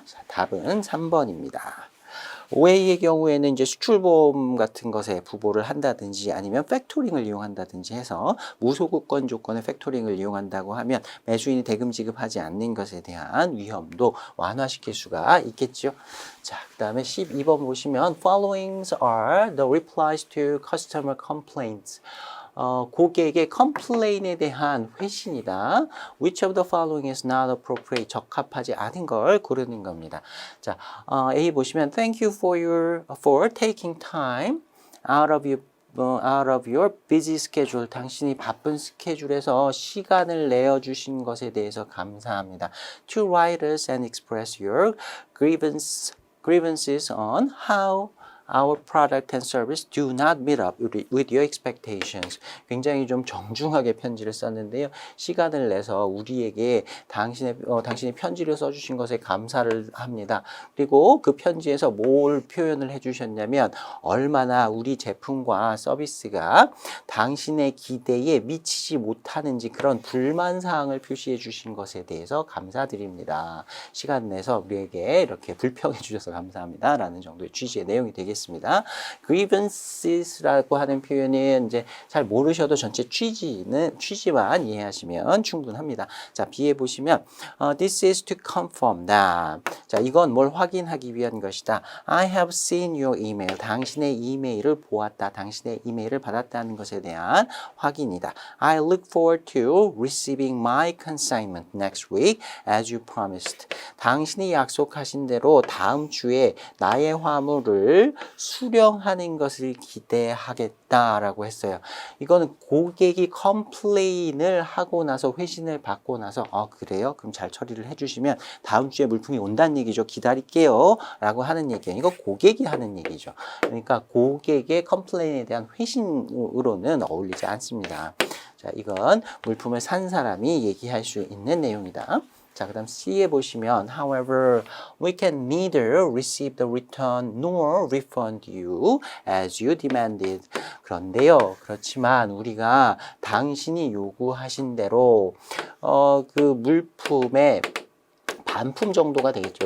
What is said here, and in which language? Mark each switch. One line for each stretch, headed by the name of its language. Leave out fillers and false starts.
Korean: 자, 답은 3번입니다. OA의 경우에는 이제 수출보험 같은 것에 부보를 한다든지 아니면 팩토링을 이용한다든지 해서 무소급권 조건의 팩토링을 이용한다고 하면 매수인이 대금 지급하지 않는 것에 대한 위험도 완화시킬 수가 있겠죠. 자, 그 다음에 12번 보시면
English: Followings are the replies to customer complaints.
Korean: 고객의 컴플레인에 대한 회신이다.
English: Which of the following is not appropriate?
Korean: 적합하지 않은 걸 고르는 겁니다. 자, A 보시면
English: Thank you for taking time out of your busy schedule.
Korean: 당신이 바쁜 스케줄에서 시간을 내어주신 것에 대해서 감사합니다.
English: To write us and express your grievances on how Our product and service do not meet up with your expectations.
Korean: 굉장히 좀 정중하게 편지를 썼는데요. 시간을 내서 우리에게 당신이 편지를 써주신 것에 감사를 합니다. 그리고 그 편지에서 뭘 표현을 해주셨냐면 얼마나 우리 제품과 서비스가 당신의 기대에 미치지 못하는지 그런 불만사항을 표시해 주신 것에 대해서 감사드립니다. 시간 내서 우리에게 이렇게 불평해 주셔서 감사합니다. 라는 정도의 취지의 내용이 되겠습니다. Grievance,라고 하는 표현은 이제 잘 모르셔도 전체 취지만 이해하시면 충분합니다. 자, B에 보시면
English: This is to confirm that.
Korean: 자, 이건 뭘 확인하기 위한 것이다.
English: I have seen your email.
Korean: 당신의 이메일을 보았다. 당신의 이메일을 받았다는 것에 대한 확인이다.
English: I look forward to receiving my consignment next week as you promised.
Korean: 당신이 약속하신 대로 다음 주에 나의 화물을 수령하는 것을 기대하겠다라고 했어요. 이거는 고객이 컴플레인을 하고 나서 회신을 받고 나서 그래요? 그럼 잘 처리를 해주시면 다음 주에 물품이 온다는 얘기죠. 기다릴게요 라고 하는 얘기예요. 이거 고객이 하는 얘기죠. 그러니까 고객의 컴플레인에 대한 회신으로는 어울리지 않습니다. 자, 이건 물품을 산 사람이 얘기할 수 있는 내용이다. 자, 그 다음 C에 보시면
English: However, we can neither receive the return nor refund you as you demanded.
Korean: 그런데요, 그렇지만 우리가 당신이 요구하신 대로 그 물품의 반품 정도가 되겠죠.